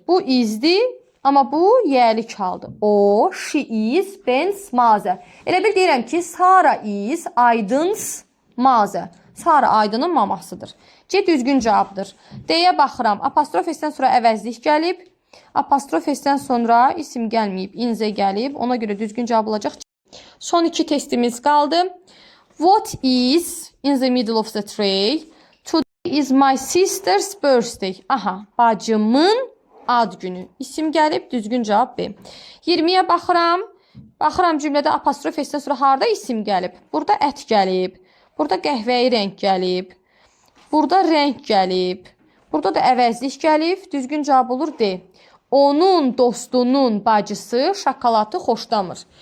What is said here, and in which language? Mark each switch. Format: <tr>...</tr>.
<az>Bu izdir, amma bu yəlik haldır. O,</az> <en>she is, Ben's mother.</en> <az>Elə bil deyirəm ki,</az> <en>Sara is, Aydın's mother.</en> <az>Sara Aydının mamasıdır. C düzgün cavabdır. D-yə baxıram. Apostrof S-dən sonra əvəzlik gəlib. Apostrof S-dən sonra isim gəlməyib, inzə gəlib. Ona görə düzgün cavab olacaq. Son 2 testimiz qaldı.</az> <en>What is in the middle of the tray? Today is my sister's birthday.</en> <az>Aha, bacımın ad günü. İsim gəlib, düzgün cavab B. 20-yə baxıram. Baxıram cümlədə apostrof S-dən sonra harda isim gəlib? Burada ət gəlib. Burada qəhvəyi rəng gəlib. Burada rəng gəlib. Burada da əvəzlik gəlib. Düzgün cavab olur D. Onun dostunun bacısı şokoladı xoşlamır.</az>